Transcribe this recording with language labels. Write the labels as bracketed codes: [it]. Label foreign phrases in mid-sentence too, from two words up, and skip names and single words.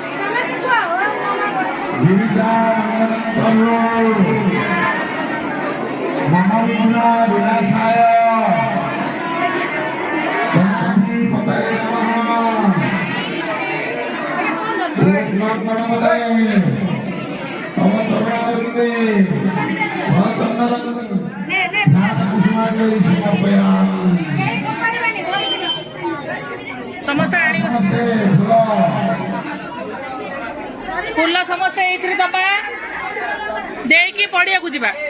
[sa] गिरिजानंदनं प्रभु महाविघ्न विनाशाय गणपतये नमः। गणपतये तव चरणारविन्दे सहचन्दनं ध्यानकुसुमाञ्जलि समर्पयामि। [or] ସମସ୍ତେ ଆଣିବ नमस्ते ଫୁଲ ସମସ୍ତେ ଏଇଥିରେ ଦବା ଦେଇକି ପଡ଼ିଆକୁ ଯିବା।